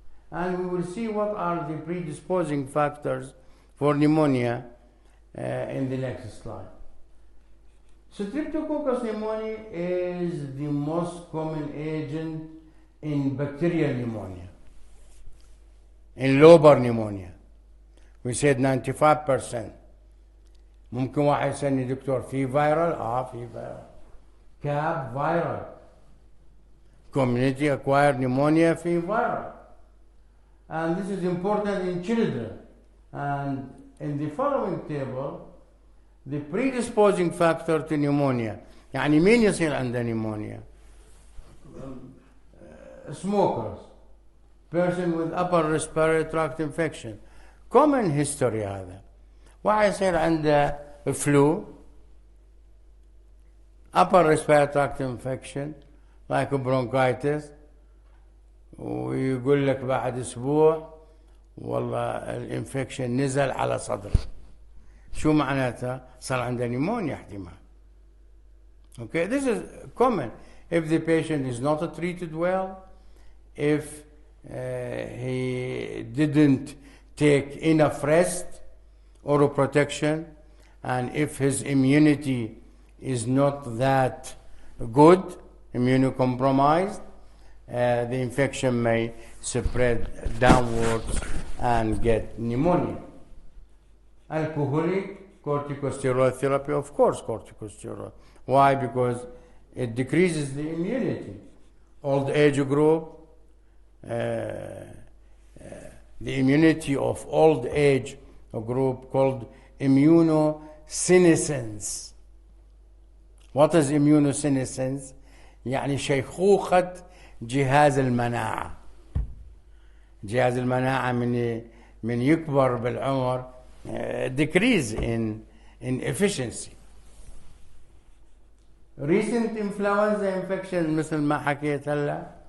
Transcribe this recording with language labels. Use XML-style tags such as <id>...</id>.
<en>And we will see what are the predisposing factors for pneumonia in the next slide. Streptococcus pneumoniae is the most common agent in bacterial pneumonia, in Lobar pneumonia. We said 95%.</en> <ar>ممكن واحد يسألني دكتور في فيرال؟ في فيرال.</ar> <en>CAP viral. Community acquired pneumonia</en> <ar>في فيرال.</ar> <en>And this is important in children. And in the following table, the predisposing factor to pneumonia.</en> <ar>يعني مين يصير عنده</ar> <en>pneumonia؟ Smokers, person with upper respiratory tract infection. Common history</en> <ar>هذا. واحد يصير عنده</ar> <en>flu, upper respiratory tract infection, like bronchitis,</en> <ar>ويقول لك بعد اسبوع والله الانفكشن نزل على صدره. شو معناتها؟ صار عنده pneumonia احتمال.</ar> <en>Okay, this is common. If the patient is not treated well, if he didn't take enough rest or protection, and if his immunity is not that good, immunocompromised, the infection may spread downwards and get pneumonia. Alcoholic, corticosteroid therapy, of course corticosteroid. Why? Because it decreases the immunity. Old age group, the immunity of old age group called immunosenescence. What is immunosenescence?</en> <ar>يعني شيخوخة جهاز المناعة. جهاز المناعة من يكبر بالعمر</ar> <en>decrease in efficiency. Recent influenza infection</en> <ar>مثل ما حكيت هلا.</ar>